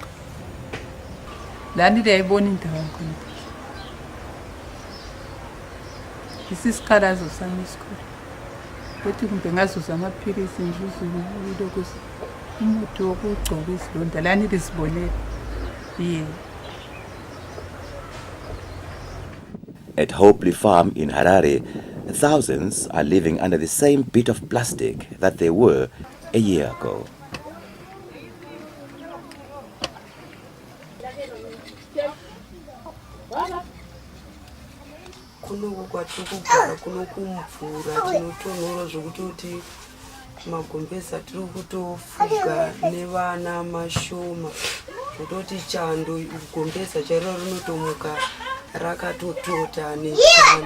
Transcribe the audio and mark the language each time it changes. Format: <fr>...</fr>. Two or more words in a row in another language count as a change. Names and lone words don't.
<nd>Lani liyayibona indawo khona. Isikhalazo sami isikhulu. Kuthi kumbe ngazuza amaphilisi ngizuza lokho umuthi wokugcoba izilonda lani lisibonela.</nd> <en>At Hopely Farm in Harare, thousands are living under the same bit of plastic that they were a year ago.</en> <sn>Kuno kwatukugara kuno kumvura tinotonhora zvokuti magombeza tiri kutofuga nevana mashoma zvototi chando gombeza chairo rinotomuka rakatotota nechando.</sn>